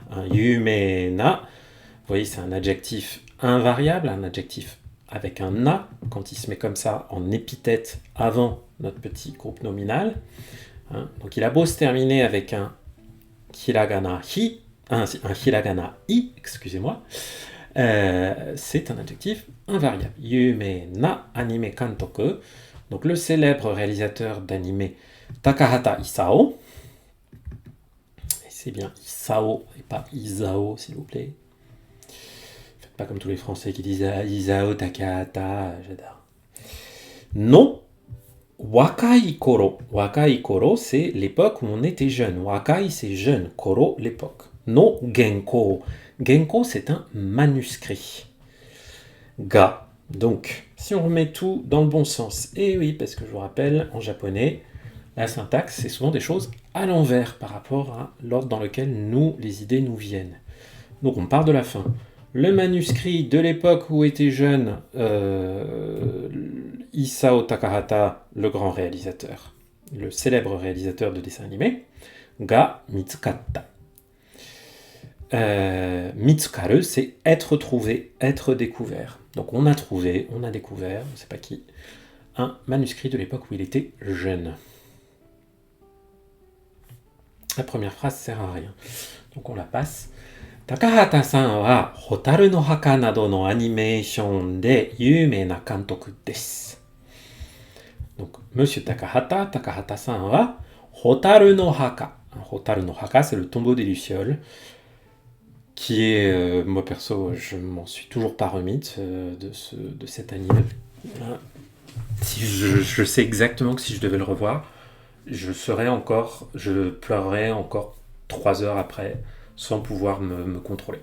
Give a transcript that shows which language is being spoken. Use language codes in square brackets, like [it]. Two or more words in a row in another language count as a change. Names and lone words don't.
[fr] Yumena, vous voyez, c'est un adjectif invariable, un adjectif avec un na, quand il se met comme ça en épithète avant notre petit groupe nominal. Donc, il a beau se terminer avec un hiragana hi, un hiragana i, excusez-moi, c'est un adjectif invariable. [ja] 有名な アニメ 監督, [fr] donc le célèbre réalisateur d'anime Takahata Isao, et c'est bien Isao et pas Isao s'il vous plaît. Faites pas comme tous les Français qui disent Isao Takahata, j'adore. Non, [ja] 若い 頃. 若い 頃, [fr] c'est l'époque où on était jeune. Wakai, c'est jeune. Koro, l'époque. [ja] の 原稿。原稿, [fr] c'est un manuscrit. [ja] が. [fr] Donc, si on remet tout dans le bon sens, et oui, parce que je vous rappelle, en japonais, la syntaxe, c'est souvent des choses à l'envers par rapport à l'ordre dans lequel les idées nous viennent. Donc, on part de la fin. Le manuscrit de l'époque où était jeune Isao Takahata, le grand réalisateur, le célèbre réalisateur de dessins animés, [ja] が 見つかった. 見つかる, [fr] c'est être trouvé, être découvert. Donc on a trouvé, on a découvert, on ne sait pas qui, un manuscrit de l'époque où il était jeune. La première phrase sert à rien, donc on la passe. [ja] 高畑さん は 火垂るの墓 など の アニメーション で 有名な 監督 です. [fr] Donc, Monsieur Takahata, [ja] 高畑さん は 火垂るの墓. 火垂るの墓, [fr] c'est le tombeau des Lucioles, qui est, moi perso, je m'en suis toujours pas remis de cet anime. Si je sais exactement que si je devais le revoir, je pleurerais encore 3 heures après, sans pouvoir me contrôler.